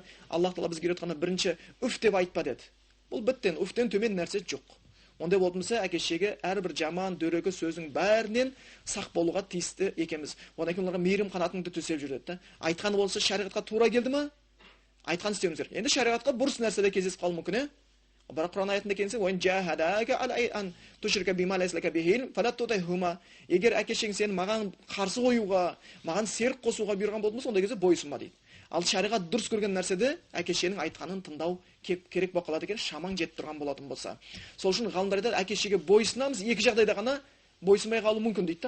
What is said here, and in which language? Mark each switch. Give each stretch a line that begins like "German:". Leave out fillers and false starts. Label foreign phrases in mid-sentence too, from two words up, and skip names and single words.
Kazakh: Аллах тағала бізге үйретқанда бірінші үф деп айтпа деді. Бұл біттен, үфтен төмен нәрсе жоқ. Ондай болатын болса, әке-шешеге әрбір жаман, дөрекі сөздің бәрінен сақ болуға тиісті екенбіз. Одан кейін оларға мейірім қанатыңды төсеп жүреді. Айтқаны болса шариғатқа тура келді ме? Айтқан істеуіңіз керек. Енді шариғатқа бұрыс нәрседе кездесіп қалуы мүмкін, бірақ Құран аятында келсе,
Arabic: "وإن جاهداك على أن تشرك بما ليس لك به فلا تطعهما."
Kazakh: Егер әке-шешең сені маған қарсы қоюға, маған серік қосуға бұйырған болатын болса, ондай кезде бойсұнма дейді. Ал шариғат дұрыс көрген нәрседе әке-шешенің айтқанын тыңдау керек болып қалады екен, шамаң жетіп тұрған болатын болса. Сол үшін ғалымдар айтады, әке-шешеге бойсынамыз, екі жағдайда ғана бойсынбай қалу мүмкін дейді.